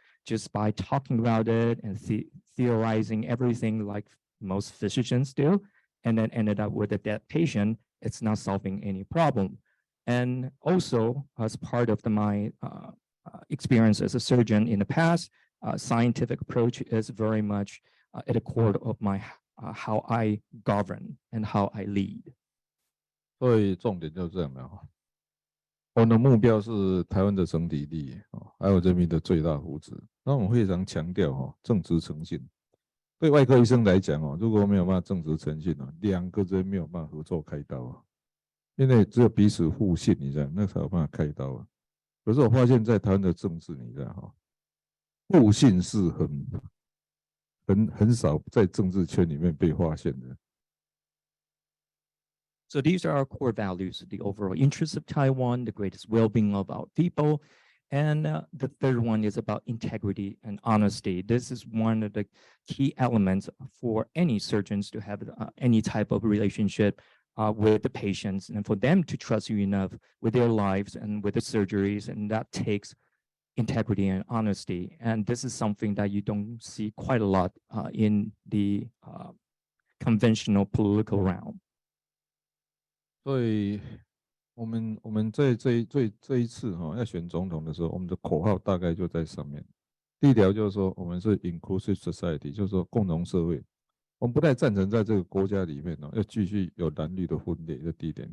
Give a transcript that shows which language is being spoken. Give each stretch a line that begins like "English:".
English: Just by talking about it and theorizing everything like most physicians do, and then ended up with a dead patient, it's not solving any problem. And also, as part of my experience as a surgeon in the past, scientific approach is very much at the core of my how I govern and how I lead.
Chinese: 所以重点就是这样的我们的目标是台湾的整体利益还有人民的最大福祉。那我们非常强调正直诚信。对外科医生来讲如果没有办法正直诚信两个人没有办法合作开刀因为只有彼此互信，你知道，那才有办法开刀可是我发现，在台湾的政治，你知道互信是很少在政治圈里面被发现的。
English: So these are our core values: the overall interests of Taiwan, the greatest well-being of our people, and the third one is about integrity and honesty. This is one of the key elements for any surgeons to have any type of relationship with the patients, and for them to trust you enough with their lives and with the surgeries, and that takes integrity and honesty. And this is something that you don't see quite a lot in the conventional political realm.
Chinese: 所以我们在这一次要选总统的时候，我们的口号大概就在上面。第一条就是说，我们是
English: inclusive society，
Chinese: 就是说共同社会。我们不太赞成在这个国家里面要继续有蓝绿的分裂，这第一点。